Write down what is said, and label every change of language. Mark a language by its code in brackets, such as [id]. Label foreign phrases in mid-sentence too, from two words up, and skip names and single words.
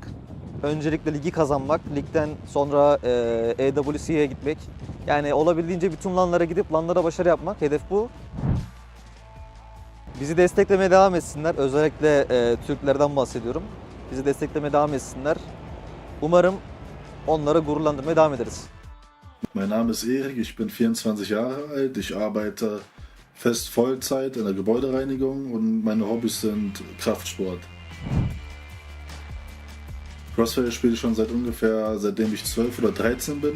[tr] Öncelikle ligi kazanmak. Ligden sonra EWC'ye gitmek. Yani olabildiğince bütün LAN'lara gidip LAN'lara başarı yapmak. Hedef bu. Bizi desteklemeye devam etsinler. Özellikle Türklerden bahsediyorum. Bizi desteklemeye devam etsinler. Umarım onları gururlandırmaya devam ederiz. [de] Mein Name ist Erik, ich bin 24 Jahre alt, ich arbeite fest Vollzeit in der Gebäudereinigung und meine Hobbys sind Kraftsport. CrossFire spiele ich schon seitdem ich 12 oder 13 bin.